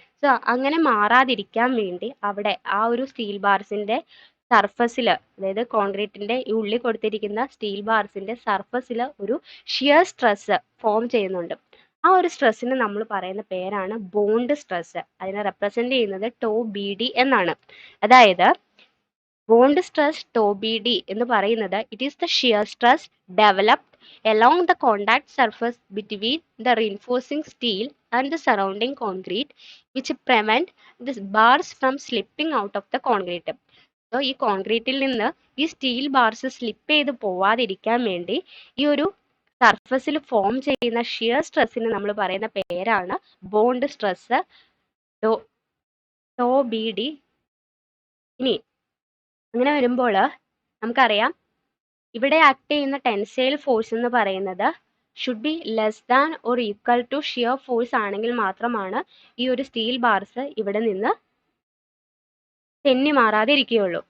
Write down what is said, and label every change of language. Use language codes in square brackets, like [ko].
[ml] So അങ്ങനെ മാറാതിരിക്കാൻ വേണ്ടി അവിടെ ആ ഒരു സ്റ്റീൽ ബാർസിന്റെ സർഫസിൽ, അതായത് കോൺക്രീറ്റിന്റെ ഈ ഉള്ളിൽ കൊടുത്തിരിക്കുന്ന സ്റ്റീൽ ബാർസിന്റെ സർഫസിൽ ഒരു ഷിയർ സ്ട്രെസ് ഫോം ചെയ്യുന്നുണ്ട്. ആ ഒരു സ്ട്രെസ്സിന് നമ്മൾ പറയുന്ന പേരാണ് ബോണ്ട് സ്ട്രെസ്. അതിനെ റെപ്രസെന്റ് ചെയ്യുന്നത് ടോ BD എന്നാണ്. അതായത് ബോണ്ട് സ്ട്രെസ് ടോ BD എന്ന് പറയുന്നത് [en] It is the shear stress developed along the contact surface between the reinforcing steel and the surrounding concrete which prevent the bars from slipping out of the concrete. [ml] So ഈ കോൺക്രീറ്റിൽ നിന്ന് ഈ steel bars slip ചെയ്ത് പോവാതിരിക്കാൻ വേണ്ടി ഈ ഒരു സർഫസിൽ form ചെയ്യുന്ന ഷിയർ സ്ട്രെസ്സിന് നമ്മൾ പറയുന്ന പേരാണ് ബോണ്ട് സ്ട്രെസ് ടോ BD. ഇനി അങ്ങനെ വരുമ്പോൾ നമുക്കറിയാം ഇവിടെ ആക്ട് ചെയ്യുന്ന ടെൻസൈൽ ഫോഴ്സ് എന്ന് പറയുന്നത് [en] should be less than or equal to [ml] shear force ആണെങ്കിൽ മാത്രമാണ് ഈ ഒരു സ്റ്റീൽ ബാർസ് ഇവിടെ നിന്ന് തെന്നി മാറാതെ ഇരിക്കുകയുള്ളൂ.